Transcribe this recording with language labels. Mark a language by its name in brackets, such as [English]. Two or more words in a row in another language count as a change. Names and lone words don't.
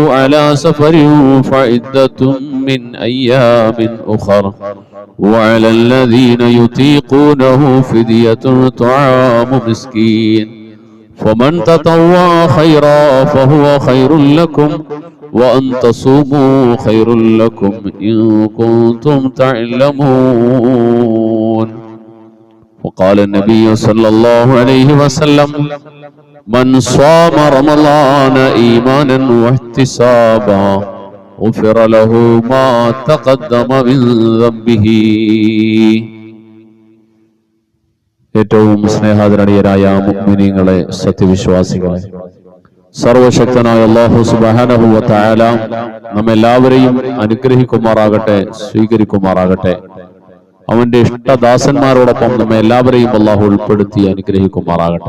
[Arabic] على سفر فعدة من أيام أخر وعلى الذين يطيقونه فدية طعام مسكين فمن تطوع خيرا فهو خير لكم وأن تصوموا خير لكم إن كنتم تعلمون. وقال النبي صلى الله عليه وسلم من صام رمضان إيمانا واحتسابا غفر له ما تقدم من ذنبه. [Malayalam] ഏറ്റവും സ്നേഹാദരണീയരായ മുഅ്മിനീങ്ങളെ, സത്യവിശ്വാസികളെ, സർവശക്തനായ അല്ലാഹു [Arabic] سبحانه و تعالى [Malayalam] നമ്മെല്ലാവരെയും അനുഗ്രഹിക്കുമാറാകട്ടെ, സ്വീകരിക്കുമാറാകട്ടെ. അവന്റെ ഇഷ്ടദാസന്മാരോടൊപ്പം നമ്മെ എല്ലാവരെയും അല്ലാഹു ഉൾപ്പെടുത്തി അനുഗ്രഹിക്കുമാറാകട്ടെ.